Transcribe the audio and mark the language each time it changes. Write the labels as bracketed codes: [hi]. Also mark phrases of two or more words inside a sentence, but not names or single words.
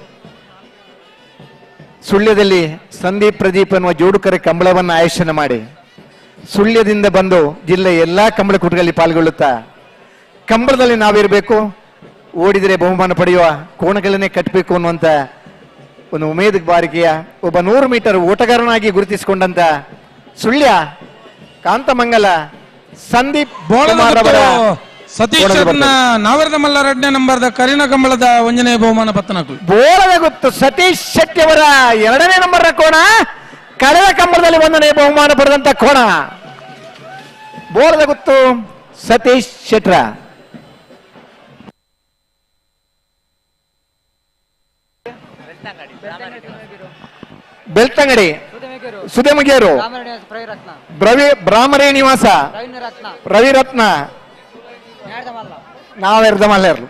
[kn] ಸುಳ್ಯದಲ್ಲಿ ಸಂದೀಪ್ ಪ್ರದೀಪ್ ಅನ್ನುವ ಜೋಡುಕರೆ ಕಂಬಳವನ್ನು ಆಯೋಜನ ಮಾಡಿ ಸುಳ್ಯದಿಂದ ಬಂದು ಜಿಲ್ಲೆಯ ಎಲ್ಲಾ ಕಂಬಳ ಕೂಟಗಳಲ್ಲಿ ಪಾಲ್ಗೊಳ್ಳುತ್ತಾ ಕಂಬಳದಲ್ಲಿ ನಾವಿರಬೇಕು, ಓಡಿದರೆ ಬಹುಮಾನ ಪಡೆಯುವ ಕೋಣಗಳನ್ನೇ ಕಟ್ಟಬೇಕು ಅನ್ನುವಂತ ಒಂದು ಉಮೇದ ಬಾರಿಕೆಯ ಒಬ್ಬ 100 ಮೀಟರ್ ಓಟಗಾರನಾಗಿ ಗುರುತಿಸಿಕೊಂಡಂತ ಸುಳ್ಯ ಕಾಂತಮಂಗಲ ಸಂದೀಪ್ ಕುಮಾರ್ ಅವರ [tcy] ಸತೀಶ್ ನಾವರದ ಮಲ್ಲ 2ನೇ ನಂಬರ್ದ ಕರಿನ ಕಂಬಳದ ಒಂಜನೇ ಬಹುಮಾನ ಪತ್ತನಾಕು [kn] ಬೋಳದ ಗುತ್ತು ಸತೀಶ್ ಶೆಟ್ಟಿ ಅವರ 2ನೇ ನಂಬರ್ ಕೋಣ, ಕಳೆದ ಕಂಬಳದಲ್ಲಿ 1ನೇ ಬಹುಮಾನ ಪಡೆದಂತ ಕೋಣ ಬೋಳದ ಗುತ್ತು ಸತೀಶ್ ಶೆಟ್ರ. [tcy] ಬೆಳ್ತಂಗಡಿ ಸುದೇಮಗೇರು ಬ್ರಾಹ್ಮರೇ ನಿವಾಸ ರವಿರತ್ನ ನಾವೆರ್ದಮಲ್ಲೇರು.